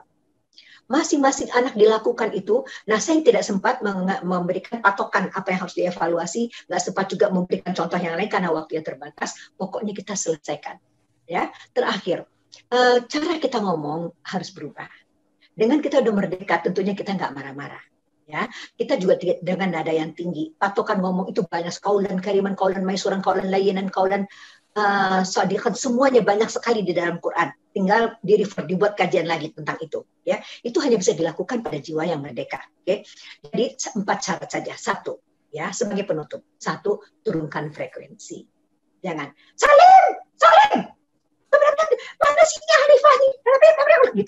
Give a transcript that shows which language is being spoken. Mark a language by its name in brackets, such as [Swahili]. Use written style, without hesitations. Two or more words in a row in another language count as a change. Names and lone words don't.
[Indonesian] Masing-masing anak dilakukan itu. Nah, saya tidak sempat memberikan patokan apa yang harus dievaluasi, nggak sempat juga memberikan contoh yang lain karena waktu yang terbatas. Pokoknya kita selesaikan. Ya, terakhir, cara kita ngomong harus berubah. Dengan kita udah merdeka, tentunya kita nggak marah-marah. Ya, kita juga dengan nada yang tinggi. Patokan ngomong itu banyak, [Arabic] قولا كريما قولا ميسورا قولا لينا قولا صادقا, [Indonesian] semuanya banyak sekali di dalam Quran. Tinggal dibuat kajian lagi tentang itu. Ya, itu hanya bisa dilakukan pada jiwa yang merdeka. Oke, jadi 4 syarat saja. 1, ya, sebagai penutup. 1, turunkan frekuensi. Jangan salim, mana sih Hanifah gitu.